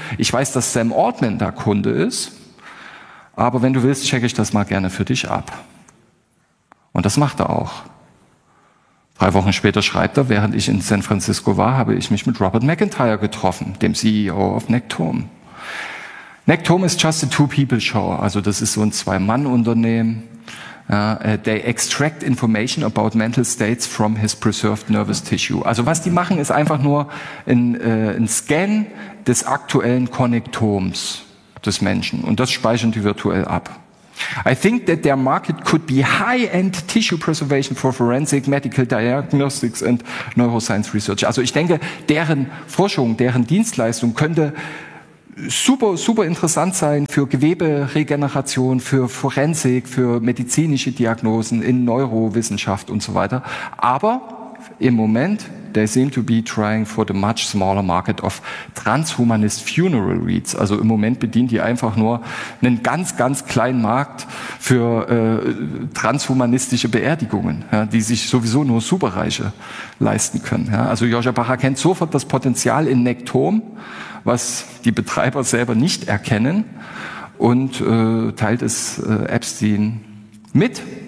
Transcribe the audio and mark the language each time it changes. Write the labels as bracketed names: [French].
[German] Ich weiß, dass Sam Altman da Kunde ist. Aber wenn du willst, checke ich das mal gerne für dich ab. Und das macht er auch. 3 Wochen später schreibt er, während ich in San Francisco war, habe ich mich mit Robert McIntyre getroffen, dem CEO of Nektom. Nektom ist [English] just a two-people-show. [German] Also das ist so ein Zwei-Mann-Unternehmen. [English] They extract information about mental states from his preserved nervous tissue. [German] Also was die machen, ist einfach nur ein Scan des aktuellen Connectoms des Menschen. Und das speichern die virtuell ab. [English] I think that their market could be high-end tissue preservation for forensic medical diagnostics and neuroscience research. [German] Also ich denke, deren Forschung, deren Dienstleistung könnte super, super interessant sein für Geweberegeneration, für Forensik, für medizinische Diagnosen in Neurowissenschaft und so weiter. Aber im Moment, [English] they seem to be trying for the much smaller market of transhumanist funeral reads. [German] Also im Moment bedient die einfach nur einen ganz, ganz kleinen Markt für transhumanistische Beerdigungen, ja, die sich sowieso nur Superreiche leisten können. Ja. Also Joscha Bacher kennt sofort das Potenzial in Nektom, was die Betreiber selber nicht erkennen, und teilt es Epstein mit.